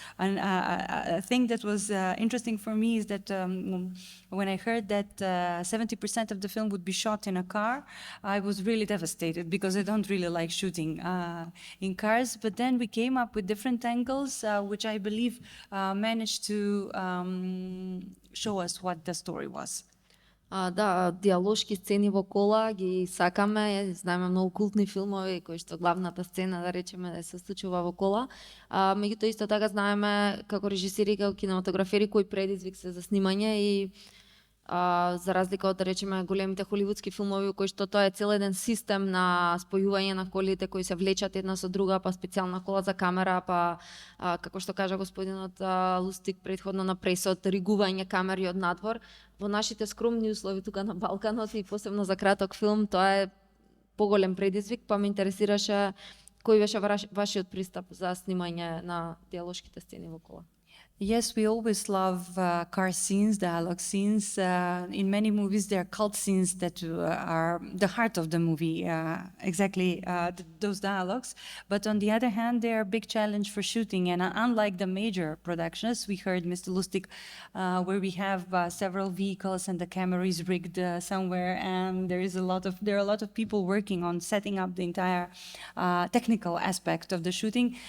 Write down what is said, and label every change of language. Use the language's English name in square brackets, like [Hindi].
[English] And a thing that was interesting for me is that when I heard that 70% of the film would be shot in a car, I was really devastated because I don't really like shooting in cars. But then we came up with different angles, which I believe managed to show us what the story was. [Macedonian] Да, диалошки сцени во кола ги сакаме, знаеме многу култни филмови кои што главната сцена, да речеме, се случува во кола. Меѓутоа исто така знаеме како режисери, како кинематографери кој предизвик се за снимање и за разлика од, да речеме, големите холивудски филмови кои што тоа е цел еден систем на спојување на колите кои се влечат една со друга, па специјална кола за камера, па како што кажа господинот Лустик предходно на пресот, ригување камери од надвор. Во нашите скромни услови тука на Балканот и посебно за краток филм, тоа е поголем предизвик, па ме интересираше кој беше вашиот пристап за снимање на диалошките сцени во кола. [English] Yes, we always love car scenes, dialogue scenes. In many movies, there are cult scenes that are the heart of the movie, exactly those dialogues. But on the other hand, they are a big challenge for shooting. And unlike the major productions, we heard Mr. Lustig, where we have several vehicles and the camera is rigged somewhere, and there are a lot of people working on setting up the entire technical aspect of the shooting.